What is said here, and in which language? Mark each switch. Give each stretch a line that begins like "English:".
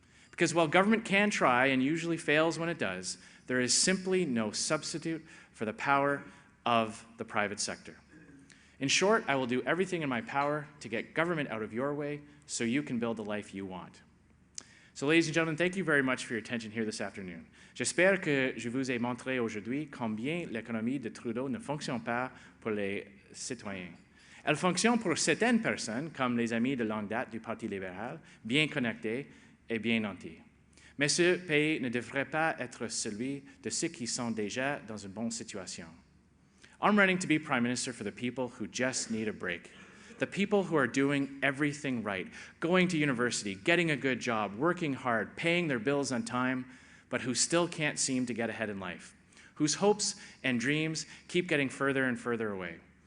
English: Because while government can try and usually fails when it does, there is simply no substitute for the power of the private sector. In short, I will do everything in my power to get government out of your way so you can build the life you want. So, ladies and gentlemen, thank you very much for your attention here this afternoon.
French: J'espère que je vous ai montré aujourd'hui combien l'économie de Trudeau ne fonctionne pas pour les citoyens. Elle fonctionne pour certaines personnes, comme les amis de longue date du Parti libéral, bien connectés et bien nantis. Mais ce pays ne devrait pas être celui de ceux qui sont déjà dans une bonne situation.
English: I'm running to be Prime Minister for the people who just need a break. The people who are doing everything right, going to university, getting a good job, working hard, paying their bills on time, but who still can't seem to get ahead in life, whose hopes and dreams keep getting further and further away.